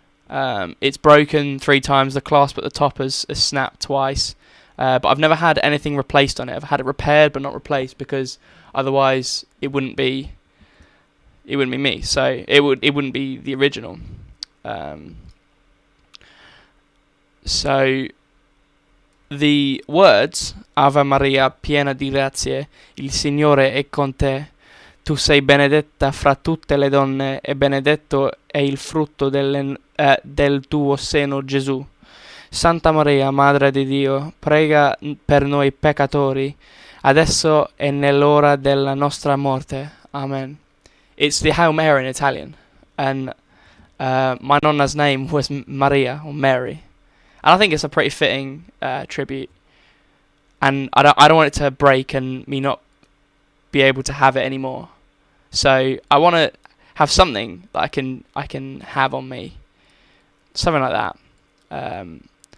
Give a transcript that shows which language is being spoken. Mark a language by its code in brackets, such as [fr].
[en] It's broken 3 times. The clasp at the top has snapped twice. But I've never had anything replaced on it. I've had it repaired but not replaced, because otherwise it wouldn't be me. So it wouldn't be the original. So the words [it] Ave Maria piena di grazie, il Signore è con te. Tu sei benedetta fra tutte le donne e benedetto è il frutto del tuo seno, Gesù. Santa Maria, Madre di Dio, prega per noi peccatori, adesso e nell'ora della nostra morte. Amen. [en] It's the Hail Mary in Italian, and my nonna's name was Maria, or Mary, and I think it's a pretty fitting tribute. And I don't want it to break and me not be able to have it anymore. So I want to have something that I can have on me, something like that.